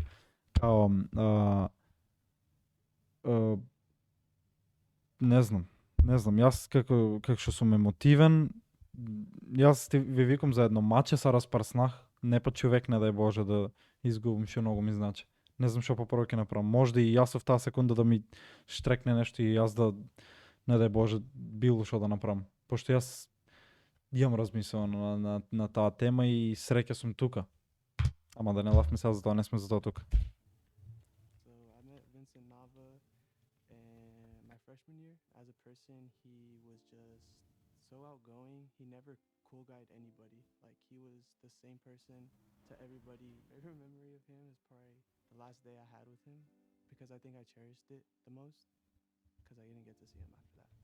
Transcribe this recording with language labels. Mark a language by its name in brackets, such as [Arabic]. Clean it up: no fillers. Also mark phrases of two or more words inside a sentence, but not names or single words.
[Macedonian] Као, не знам, јас како што сум емотивен, јас ви викам за едно маче се распрснах, не па човек, не дај Боже да изгубим, што многу ми значи. Не знам што попрво ќе направам. Можда и јас в таа секунда да ми штрекне нешто и јас да, не дај Боже, било што да направам. Пошто јас имам размислено на таа тема и среќа сум тука. Ама да не лавме сега за тоа, не сме за тоа тука. [English] So I met Vincent Nava in my freshman year. As a person, he was just so outgoing. He never cool guyed anybody. Like, he was the same person to everybody. My favorite memory of him is probably the last day I had with him, because I think I cherished it the most, because I didn't get to see him after that.